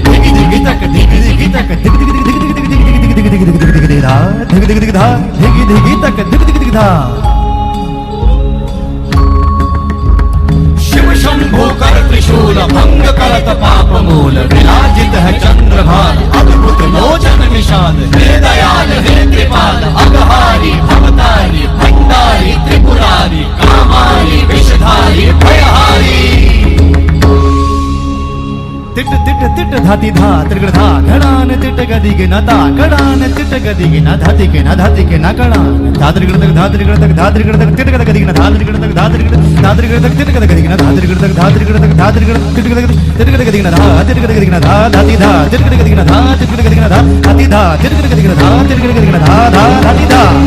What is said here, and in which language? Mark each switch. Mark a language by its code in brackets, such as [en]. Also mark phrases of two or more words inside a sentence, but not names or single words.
[hi] दिगि दिगि तक दिगि दिगि तक दिगि दिगि दिगि दिगि दिगि दिगि दिगि दिगि दिगि धा दिगि दिगि दिगि धा दिगि दिगि तक दिगि दिगि दिगि धा शिव शंभो कर त्रिशूल भंग करत पाप मूल विराजित है चंद्रभान अद्भुत लोचन निषाद हे दयाल हे कृपाल अगहारी भवतारी भंडारी त्रिपुरारी कामारी विषधारी भयहारी तिट तिट तिट धाति धा तिरगड धा घडान तिट गदिगे न ता घडान तिट गदिगे न धाति के न धाति के न घडान धा तिरगड तक धा तिरगड तक धा तिरगड तक तिट गदिगे न धा तिरगड तक धा तिरगड तक तिट गदिगे न धा तिरगड तक धा तिरगड तक धा तिरगड तिट गदिगे न धा तिरगड गदिगे न धा धाति धा तिरगड गदिगे न धा तिरगड गदिगे न धा धाति धा तिरगड गदिगे न धा तिरगड गदिगे न धा धा धाति धा